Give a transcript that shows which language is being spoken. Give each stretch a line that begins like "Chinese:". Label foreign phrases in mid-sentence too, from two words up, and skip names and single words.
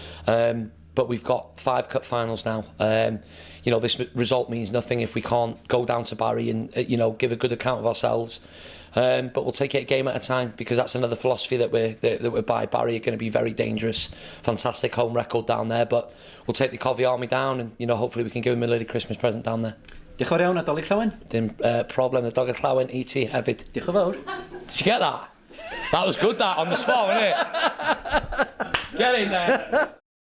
English: But we've got 5 cup finals now. You know, this result means nothing if we can't go down to Barry and, you know, give a good account of ourselves. But we'll take it a game at a time, because that's another philosophy that we're by. Barry are going to be very dangerous. Fantastic home record down there, but we'll take the Covey Army down, and, you know, hopefully we can give him a little Christmas present down there.
Welsh: Diolch yn fawr iawn, Nadolig Llawen. Dim problem, Nadolig Llawen, ET hefyd. Diolch yn fawr.
English: Did you get that? That was good, that, on the spot, wasn't it? Get in there.